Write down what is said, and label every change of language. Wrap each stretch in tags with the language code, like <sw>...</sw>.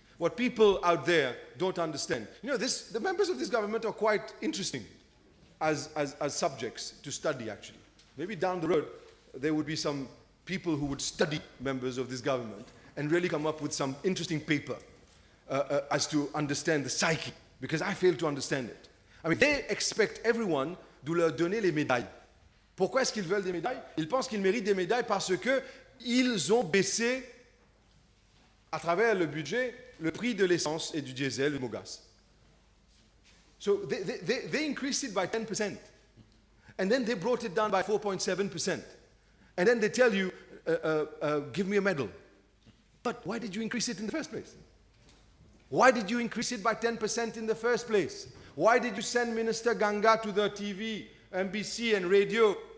<en>What people out there don't understand. You know, the members of this government are quite interesting as subjects to study, actually. Maybe down the road, there would be some people who would study members of this government and really come up with some interesting paper as to understand the psyche, because I fail to understand it. I mean, they expect everyone to</en> <fr>leur donner les médailles. Pourquoi est-ce qu'ils veulent des médailles? Ils pensent qu'ils méritent des médailles parce qu'ils ont baissé, à travers le budget, le prix de l'essence et du diesel, du gaz.</fr> <en>So they increased it by 10%. And then they brought it down by 4.7%. And then they tell you, give me a medal. But why did you increase it in the first place? Why did you increase it by 10% in the first place? Why did you send Minister Ganga to the TV, NBC and radio?</en>